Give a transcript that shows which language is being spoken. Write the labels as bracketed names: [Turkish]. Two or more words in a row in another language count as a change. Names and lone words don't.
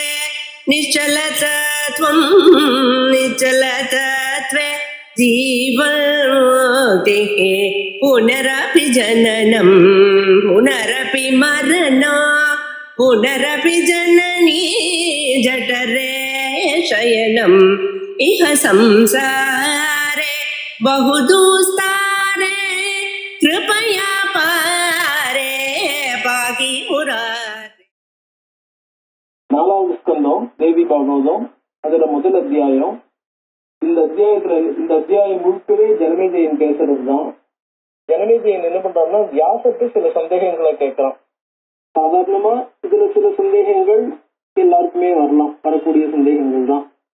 [Sanskrit] निश्चलतत्वं निश्चलतत्वे जीवन्मुक्तिः पुनरपि जननं पुनरपि मरणं पुनरपि जननी जठरे शयनम् इह संसारे बहुदुस्तारे कृपया पारे पाहि मुरारे. [Tamil] நாலாவது ஸ்கந்தம் தேவி பாகவதம். அதுல முதல் அத்தியாயம். இந்த அத்தியாயம் முழுக்கவே ஜனமேஜயன் பேசுறதுதான். ஜனமேஜயன் என்ன பண்றான்னா வியாசத்தை சில சந்தேகங்களை கேட்கிறான். சாதாரணமா இதுல சில சந்தேகங்கள் எல்லாருக்குமே வரக்கூடிய சந்தேகங்கள் தான்.